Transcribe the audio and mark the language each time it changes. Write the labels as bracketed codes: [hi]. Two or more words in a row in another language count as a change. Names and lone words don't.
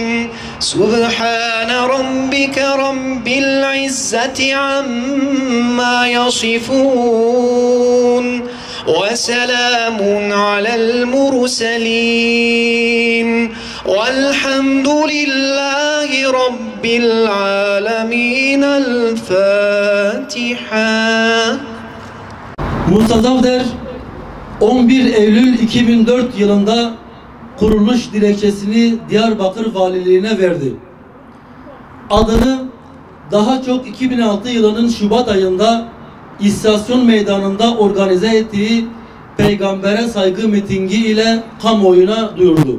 [ar] سبحان ربك رب العزة عما يصفون وسلام على المرسلين والحمد لله رب العالمين. الفاتحة. [tr] Mustazafder 11 Eylül 2004 yılında kuruluş dilekçesini Diyarbakır Valiliğine verdi. Adını daha çok 2006 yılının Şubat ayında İstasyon Meydanı'nda organize ettiği Peygamber'e saygı mitingi ile kamuoyuna duyurdu.